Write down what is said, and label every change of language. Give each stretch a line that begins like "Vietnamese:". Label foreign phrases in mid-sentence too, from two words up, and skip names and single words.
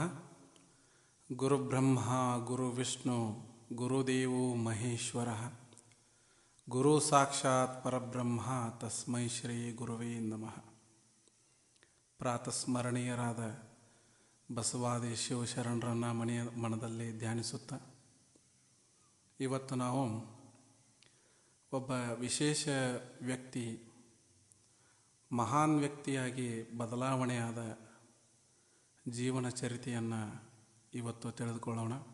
Sanskrit: ಗುರುಬ್ರಹ್ಮ ಗುರುವಿಷ್ಣು ಗುರುದೇವೋ ಮಹೇಶ್ವರ ಗುರು ಸಾಕ್ಷಾತ್ ಪರಬ್ರಹ್ಮ ತಸ್ಮೈ ಶ್ರೀ ಗುರುವೇ ನಮಃ.
Kannada: ಪ್ರಾತಸ್ಮರಣೀಯರಾದ ಬಸವಾದಿ ಶಿವಶರಣರನ್ನು ಮನದಲ್ಲಿ ಧ್ಯಾನಿಸುತ್ತಾ ಇವತ್ತು ನಾವು ಒಬ್ಬ ವಿಶೇಷ ವ್ಯಕ್ತಿ, ಮಹಾನ್ ವ್ಯಕ್ತಿಯಾಗಿ ಬದಲಾವಣೆಯಾದ ಜೀವನ ಚರಿತೆಯನ್ನು ಇವತ್ತು ತಿಳಿದುಕೊಳ್ಳೋಣ.